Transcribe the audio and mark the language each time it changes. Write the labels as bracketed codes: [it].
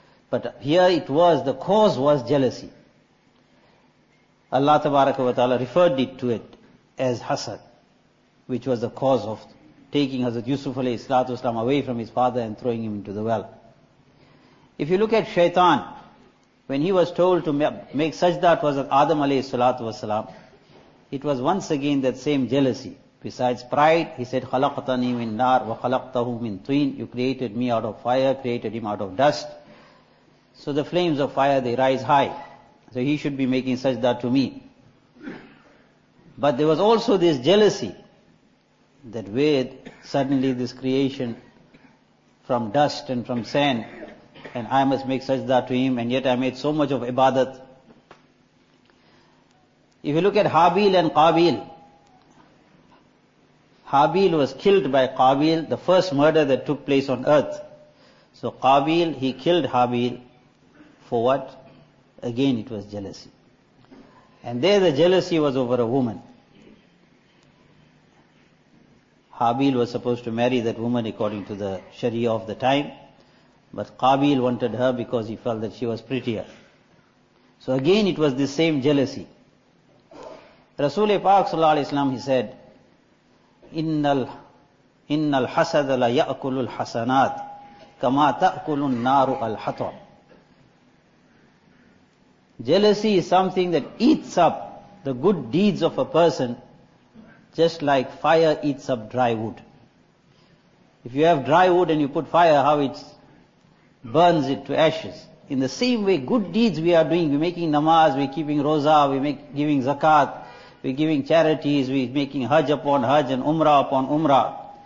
[en] But here it was, the cause was jealousy. Allah tabaraka wa ta'ala referred it to it as hasad, which was the cause of taking Hazrat Yusuf alayhi salatu wasalam away from his father and throwing him into the well. If you look at shaitan, when he was told to make sajda to Hazrat Adam alayhi salatu wasalam, it was once again that same jealousy. [ar] Besides pride, he said, خَلَقْتَنِي مِن نَار وَخَلَقْتَهُ مِن طِين. [en] You created me out of fire, created him out of dust. So the flames of fire, they rise high. So he should be making sajda to me. But there was also this jealousy that with suddenly this creation from dust and from sand, and I must make sajda to him, and yet I made so much of ibadat. If you look at Habil and Qabil, Habil was killed by Qabil, the first murder that took place on earth. So Qabil, he killed Habil for what? Again, it was jealousy. And there the jealousy was over a woman. Habil was supposed to marry that woman according to the Sharia of the time. But Qabil wanted her because he felt that she was prettier. So again, it was the same jealousy. [ar] Rasul Pak Sallallahu Alaihi Wasallam, he said, إِنَّ الْحَسَدَ لَيَأْكُلُ الْحَسَنَاتِ كَمَا تَأْكُلُ النَّارُ الْحَطَرُ. [en] Jealousy is something that eats up the good deeds of a person just like fire eats up dry wood. If you have dry wood and you put fire, how it burns it to ashes. In the same way, good deeds we are doing, we're making namaz, we're keeping roza, giving zakat, we're giving charities, we're making hajj upon hajj and umrah upon umrah.